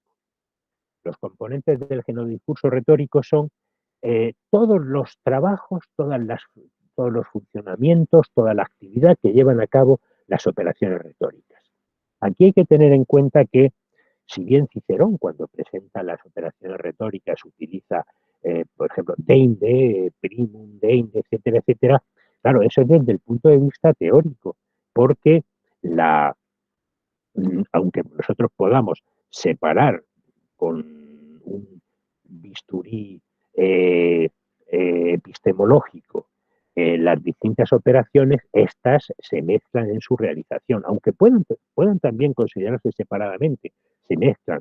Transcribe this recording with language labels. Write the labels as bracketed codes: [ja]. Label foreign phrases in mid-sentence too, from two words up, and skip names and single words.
[es] Los componentes del genodiscurso retórico son todos los trabajos, todos los funcionamientos, toda la actividad que llevan a cabo las operaciones retóricas. Aquí hay que tener en cuenta que, si bien Cicerón, cuando presenta las operaciones retóricas, utiliza, por ejemplo, [la] deinde, primum, deinde, [es] etcétera, etcétera, claro, eso es desde el punto de vista teórico, porque aunque nosotros podamos separar con un bisturí epistemológico las distintas operaciones, estas se mezclan en su realización, aunque puedan también considerarse separadamente, se mezclan.